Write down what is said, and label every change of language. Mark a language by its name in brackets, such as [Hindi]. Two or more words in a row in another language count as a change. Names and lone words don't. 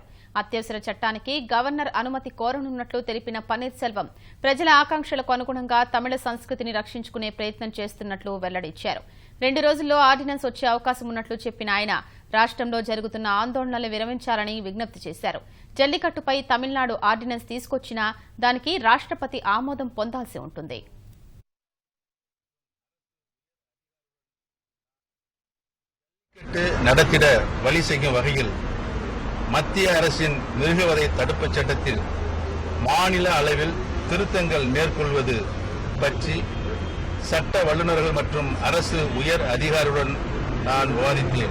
[Telugu] అత్యవసర చట్టానికి గవర్నర్ అనుమతి కోరనున్నట్లు తెలిపిన పన్నీర్ సెల్వం ప్రజల ఆకాంక్షలకు అనుగుణంగా తమిళ సంస్కృతిని రక్షించుకునే ప్రయత్నం చేస్తున్నట్లు వెల్లడించారు. 2 రోజుల్లో ఆర్డినెన్స్ వచ్చే అవకాశం ఉన్నట్లు చెప్పిన ఆయన రాష్ట్రంలో జరుగుతున్న ఆందోళనలు విరమించాలని విజ్ఞప్తి చేశారు. జల్లికట్టుపై తమిళనాడు ఆర్డినెన్స్ తీసుకొచ్చినా దానికి రాష్ట్రపతి ఆమోదం పొందాల్సి ఉంటుంది. [Tamil] நடத்திட வழி செய்யும் வகையில் மத்திய அரசின் மிருகவதை தடுப்பு சட்டத்தில் மாநில அளவில் திருத்தங்கள் மேற்கொள்வது பற்றி சட்ட வல்லுநர்கள் மற்றும் அரசு உயர் அதிகாரியுடன் நான் விவாதித்தேன்.